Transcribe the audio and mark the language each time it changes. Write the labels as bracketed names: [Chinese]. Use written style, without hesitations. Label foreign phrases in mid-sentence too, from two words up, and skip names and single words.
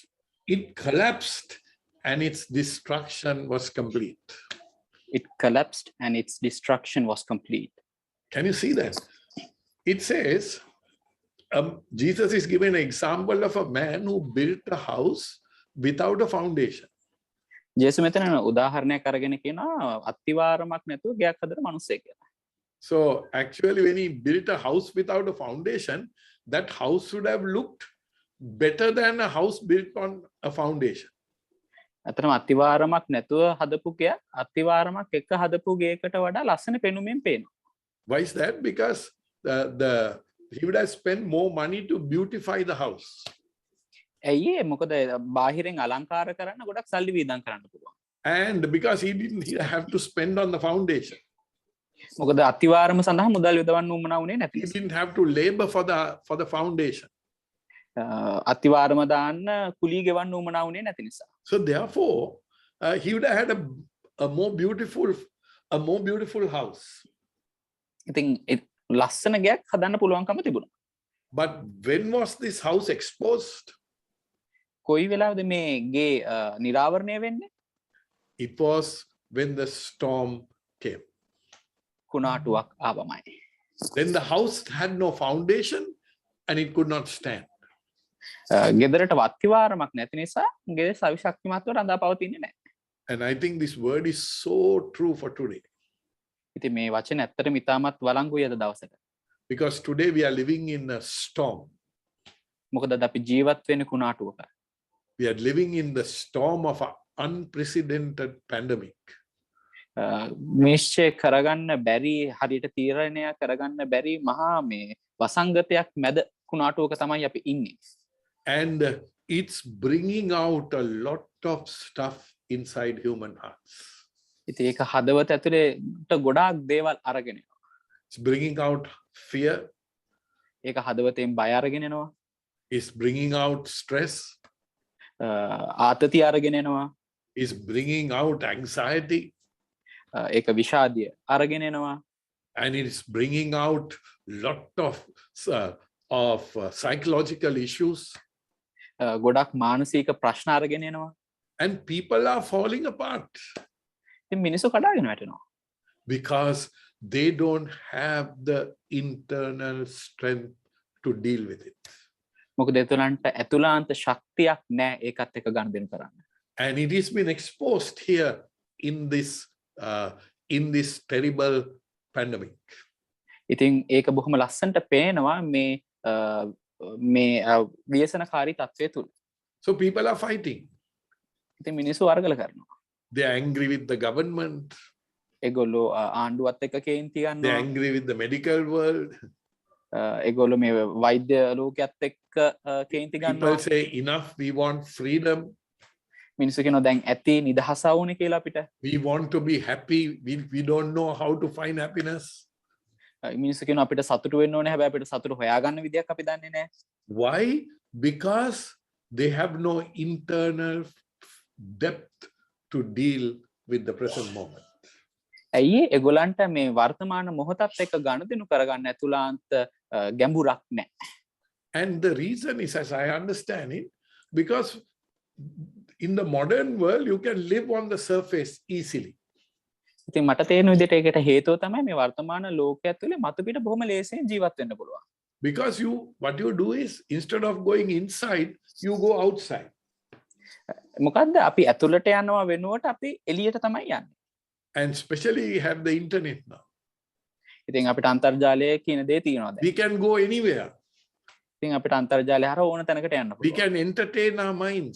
[English] it collapsed and its destruction was complete. it collapsed and its destruction was complete. Can you see that? It says, Jesus is giving an example of a man who built a house without a foundation. [Sinhala] ජේසු මෙතන උදාහරණයක් අරගෙන කියනවා අත්තිවාරමක් නැතුව ගයක් හදන මිනිස්සෙක් කියලා. [English] So actually, when he built a house without a foundation, that house should have looked better than a house built on a foundation. [Sinhala] අතනම අත්තිවාරමක් නැතුව හදපු ගයක් අත්තිවාරමක් එක්ක හදපු ගයකට වඩා ලස්සන පෙනුමෙන් පේනවා. [English] Why is that? Because he would have spent more money to beautify the house. [Sinhala] ඇයි ඒ? මොකද බාහිරෙන් අලංකාර කරන්න ගොඩක් සල්ලි වීදම් කරන්න පුළුවන්. [English] And because he didn't have to spend on the foundation. [Sinhala] මොකද අත්තිවාරම සඳහා මුදල් යොදවන්න උවමනා වුණේ නැති [English] He [Sinhala] නිසා. [English] didn't have to labor for the foundation. [Sinhala] අත්තිවාරම දාන්න කුලී ගෙවන්න උවමනා වුණේ නැති නිසා. [English] So therefore, he would have had a more beautiful house. [Sinhala] ඉතින් ලස්සන ගයක් හදන්න පුළුවන්කම තිබුණා. [English] But when was this house exposed? [Sinhala] කොයි වෙලාවද මේ ගේ නිරාවරණය වෙන්නේ? [English] It was when the storm came. [Sinhala] කුණාටුවක් ආවමයි. [English] Then the house had no foundation and it could not stand. [Sinhala] ගෙදරට වත්තිවාරමක් නැති නිසා ගේ සවිශක්තිමත්ව රඳා පවතින්නේ නැහැ. [English] And I think this word is so true for today. [Sinhala] ඉතින් මේ වචන ඇත්තටම ඉතාමත් වළංගුයි අද දවසට. [English] Because today we are living in a storm. [Sinhala] මොකද අද අපි ජීවත් වෙන්නේ කුණාටුවක. [English] We are living in the storm of an unprecedented pandemic. [Sinhala] නිශ්චය කරගන්න බැරි හරියට තීරණය කරගන්න බැරි මහා මේ වසංගතයක් මැද කුණාටුවක තමයි අපි ඉන්නේ. [English] And it's bringing out a lot of stuff inside human hearts. [Sinhala] ඉතින් ඒක හදවත ඇතුලේට ගොඩාක් දේවල් අරගෙන එනවා. [English] It's bringing out fear. [Sinhala] ඒක හදවතෙන් බය අරගෙන එනවා. [English] It's bringing out stress. [Sinhala] ආතතිය අරගෙන එනවා. [English] It's bringing out anxiety. [Sinhala] ඒක විෂාදය අරගෙන එනවා. [English] And it's bringing out lot of psychological issues. [Sinhala] ගොඩක් මානසික ප්‍රශ්න අරගෙන එනවා. [English] And people are falling apart. [Sinhala] ඉතින් මිනිස්සු කඩාගෙන වැටෙනවා. [English] Because they don't have the internal strength to deal with it. [Sinhala] මොකද ඒතුලන්ට ඇතුළාන්ත ශක්තියක් නැහැ ඒකත් එක්ක ගනුදෙනු කරන්න. [English] And it has been exposed here in this terrible pandemic. [Sinhala] ඉතින් ඒක බොහොම ලස්සනට පේනවා මේ ව්‍යසනකාරී තත්ත්වය තුල. [English] So people are fighting. [Sinhala] ඉතින් මිනිස්සු වරගල කරනවා. [English] They are angry with the government. [Sinhala] ඒගොල්ලෝ ආණ්ඩුවත් එක්ක කේන්ති [English] They are [Sinhala] ගන්නවා. [English] angry with the medical world. [Sinhala] ඒගොල්ලෝ මේ වෛද්‍ය ලෝකයේත් එක්ක කේන්ති ගන්නවා. [English] People say enough, we want freedom. [Sinhala] මිනිස්සු කියනවා දැන් ඇති නිදහස වුනේ කියලා අපිට. [English] We want to be happy. We don't know how to find happiness. [Sinhala] මිනිස්සු කියනවා අපිට සතුටු වෙන්න ඕනේ හැබැයි අපිට සතුට හොයාගන්න විදියක් අපි දන්නේ නැහැ. [English] Why? Because they have no internal depth to deal with the present moment. [Sinhala] ඇයි ඒගොල්ලන්ට මේ වර්තමාන මොහොතත් එක්ක ගනුදෙනු කරගන්න ඇතුළාන්ත ගැඹුරක් නැහැ. [English] And the reason is, as I understand it, because in the modern world, you can live on the surface easily. [Sinhala] ඉතින් මට තේරෙන විදිහට ඒකට හේතුව තමයි මේ වර්තමාන ලෝකයේ ඇතුලේ මතු පිට බොහොම ලේසියෙන් ජීවත් වෙන්න පුළුවන්. [English] Because what you do is, instead of going inside, you go outside. [Sinhala] මොකද්ද අපි ඇතුළට යනවා වෙනුවට අපි එළියට තමයි යන්නේ. [English] And especially we have the internet now. [Sinhala] ඉතින් අපිට අන්තර්ජාලය කියන දේ තියෙනවා දැන්. [English] We can go anywhere. [Sinhala] ඉතින් අපිට අන්තර්ජාලය හරහා ඕන තැනකට යන්න [English] We [Sinhala] පුළුවන්. [English] can entertain our minds.